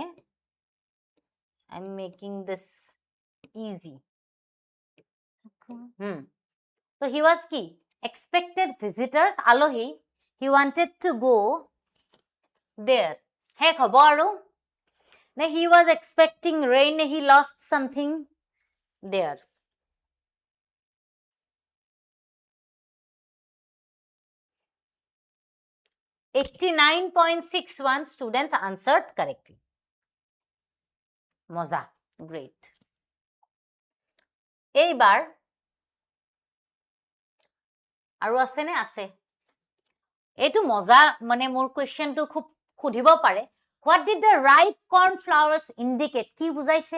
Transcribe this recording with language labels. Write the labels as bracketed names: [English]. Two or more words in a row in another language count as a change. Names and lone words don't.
[English] I am making this easy. So he was কি? Expected visitors, আলহী. He wanted to go there. [Assamese] শেষ হ'ব আৰু নে [English] he was expecting rain, he lost something there? (89.61) students answered correctly. [Assamese] মজা, great. এইবাৰ আৰু আছে নে? আছে. এইটো মজা, মানে মোৰ কোৱেশ্চনটো খুব সুধিব পাৰে. [English] What did the ripe corn flowers indicate? [Assamese] কি বুজাইছে?